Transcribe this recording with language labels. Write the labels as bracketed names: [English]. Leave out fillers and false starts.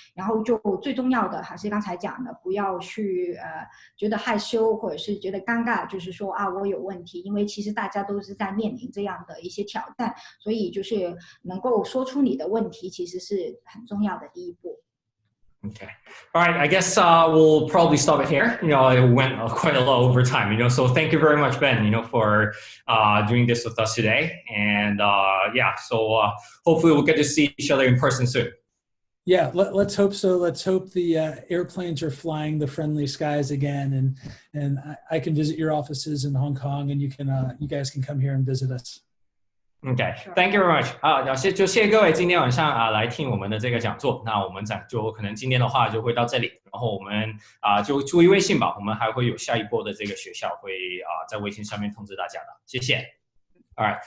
[Chinese] 然后就最重要的还是刚才讲的，不要去觉得害羞或者是觉得尴尬，就是说我有问题，因为其实大家都是在面临这样的一些挑战，所以就是能够说出你的问题，其实是很重要的第一步。 [English] Okay. All right. I guess we'll probably stop it here. It went quite a lot over time, so thank you very much, Ben, for doing this with us today. And so hopefully we'll get to see each other in person soon. Yeah, let's hope so. Let's hope the airplanes are flying the friendly skies again, and I can visit your offices in Hong Kong, and you guys can come here and visit us. Okay, thank you very much. [Chinese] 谢谢各位今天晚上来听我们的这个讲座。那我们就可能今天的话就会到这里，然后我们就注意微信吧，我们还会有下一波的这个学校会在微信上面通知大家的。谢谢。 [English] All right.